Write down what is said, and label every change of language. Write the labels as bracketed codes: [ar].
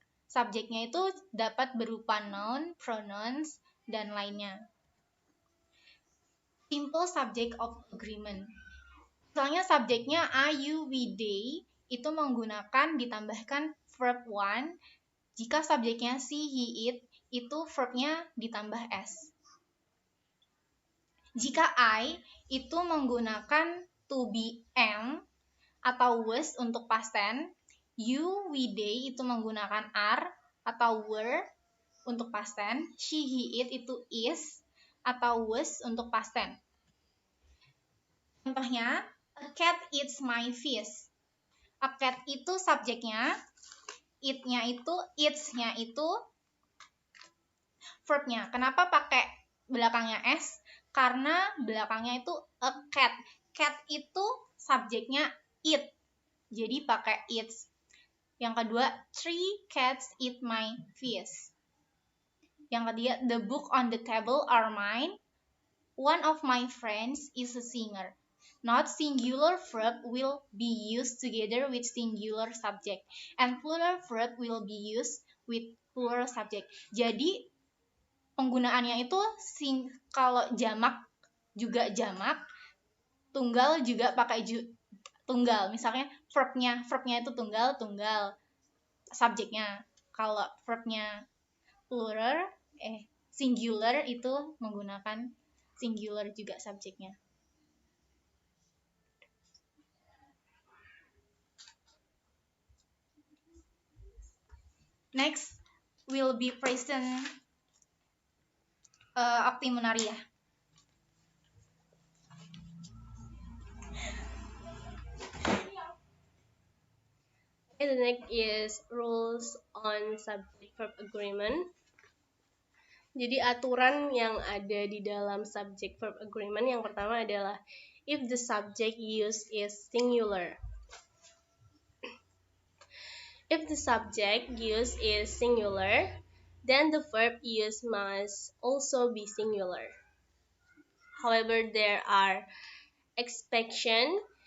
[id] Subjeknya itu dapat berupa noun, pronouns, dan lainnya. [en] Simple subject of agreement. [id] Misalnya subjeknya I, you, we, they, itu menggunakan ditambahkan verb one. Jika subjeknya she, he, it, itu verbnya ditambah s. Jika I, itu menggunakan to be, am, atau was untuk past tense. You, we, they itu menggunakan are atau were untuk past tense. She, he, it itu is atau was untuk past tense. [en] Contohnya, a cat eats my fish. [id] A cat itu subjeknya, eats-nya itu verbnya. Kenapa pakai belakangnya s? Karena belakangnya itu a cat. Cat itu subjeknya eat. Jadi pakai eats. Yang kedua, [en] 3 cats eat my fish. [id] Yang ketiga, [en] the book on the table are mine. One of my friends is a singer. Not singular verb will be used together with singular subject, and plural verb will be used with plural subject. [id] Jadi penggunaannya itu kalau jamak juga jamak, tunggal juga pakai tunggal. Misalnya verbnya itu tunggal subjeknya. Kalau verbnya plural singular itu menggunakan singular juga subjeknya. [en] Next will be present Okti Munariah. The next is rules on subject-verb agreement. [id] Jadi aturan yang ada di dalam subject-verb agreement yang pertama adalah [en] if the subject used is singular. If the subject used is singular, then the verb used must also be singular. However, there are exceptions.